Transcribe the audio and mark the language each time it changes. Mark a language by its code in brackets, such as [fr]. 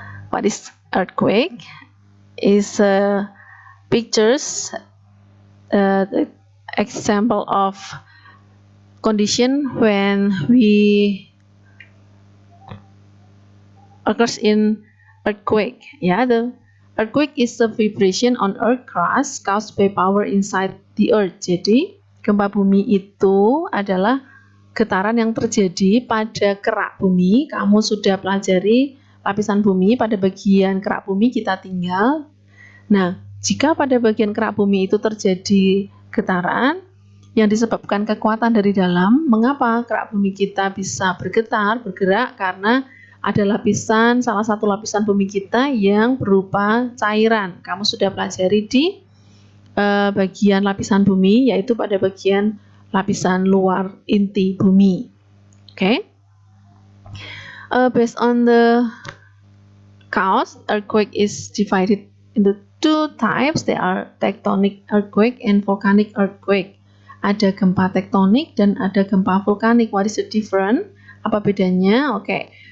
[en] What is earthquake? Is pictures the example of condition when we occurs in earthquake. Yeah, the earthquake is a vibration on earth crust caused by power inside the earth. [id] Jadi gempa bumi itu adalah getaran yang terjadi pada kerak bumi. Kamu sudah pelajari lapisan bumi, pada bagian kerak bumi kita tinggal. Nah, jika pada bagian kerak bumi itu terjadi getaran yang disebabkan kekuatan dari dalam, mengapa kerak bumi kita bisa bergerak? Karena ada salah satu lapisan bumi kita yang berupa cairan. Kamu sudah pelajari di bagian lapisan bumi, yaitu pada bagian lapisan luar inti bumi. [en] Okay? Based on the cause, earthquake is divided into two types. There are tectonic earthquake and volcanic earthquake. [id] Ada gempa tektonik dan ada gempa vulkanik. [en] What is the difference? [id] Apa bedanya? Okay.